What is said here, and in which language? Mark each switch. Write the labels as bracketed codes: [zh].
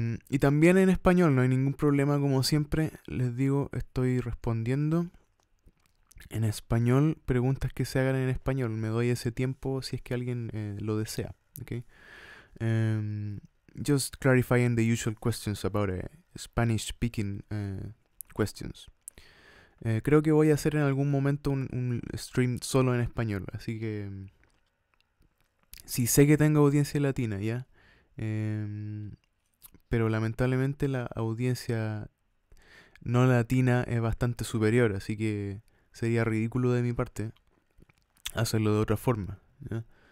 [es] Y también en español, no hay ningún problema, como siempre. Les digo, estoy respondiendo en español preguntas que se hagan en español. Me doy ese tiempo si es que alguien lo desea. Okay? [en] Just clarifying the usual questions about Spanish speaking questions. [es] Creo que voy a hacer en algún momento un stream solo en español, así que sí sé que tengo audiencia latina, ¿ya? Pero lamentablemente la audiencia no latina es bastante superior, así que sería ridículo de mi parte hacerlo de otra forma, ¿ya?